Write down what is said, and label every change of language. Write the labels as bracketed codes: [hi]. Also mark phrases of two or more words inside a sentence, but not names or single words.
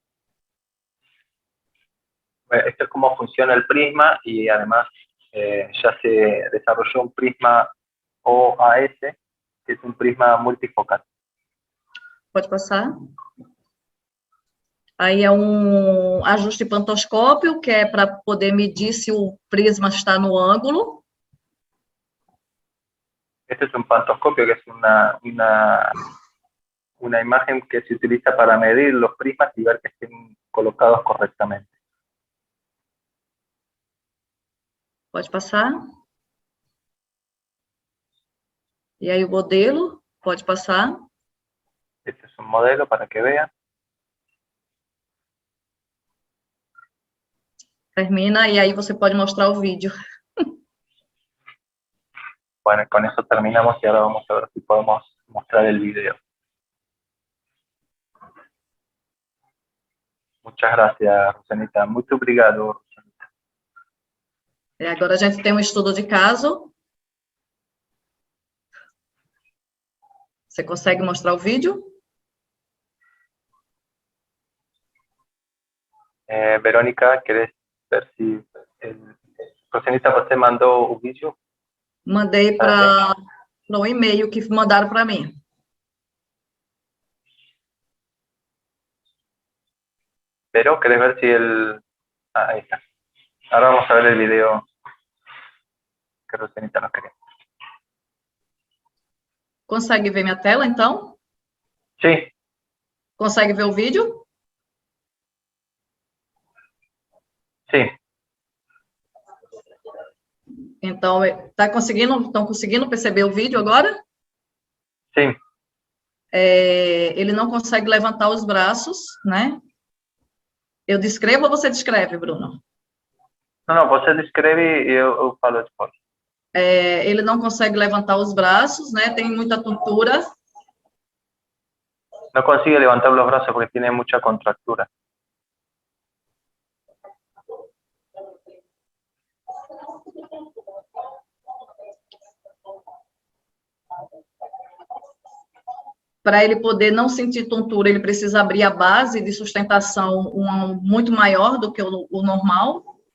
[es] Esto es cómo funciona el prisma y además ya se desarrolló un prisma OAS, que es un prisma multifocal. [pt] Pode passar. Aí é um ajuste pantoscópio, que é para poder medir se o prisma está no ângulo. [es] Este es un pantoscopio, que es una imagen que se utiliza para medir los prismas y ver que estén colocados correctamente. [pt] Pode passar. E aí o modelo, pode passar. [es] Este es un modelo para que vean. [pt] Termina, e aí você pode mostrar o vídeo. [es] Bueno, con eso terminamos y ahora vamos a ver si podemos mostrar el video. Muchas gracias, Rosanita. [pt] Muito obrigado, Rosanita. Agora a gente tem um estudo de caso. Você consegue mostrar o vídeo? Verônica, [es] ¿querés ver si... [pt] Rosanita, você mandou o vídeo? Mandei para um e-mail que mandaram para mim. [es] Pero, ¿querés ver si el... Ah, ahí está. Ahora vamos a ver el video que Rosanita nos quería. [pt] Consegue ver minha tela, então? [es] Sí. [pt] Consegue ver o vídeo? [es] Sí. [pt] Então, estão conseguindo perceber o vídeo agora? Sim. Ele não consegue levantar os braços, né? Eu descrevo ou você descreve, Bruno? Não, você descreve e eu falo depois. Ele não consegue levantar os braços, né? Tem muita tontura. [es] No consigue levantar los brazos porque tiene mucha contractura. [pt] Para ele poder não sentir tontura, ele precisa abrir a base de sustentação muito maior do que o normal.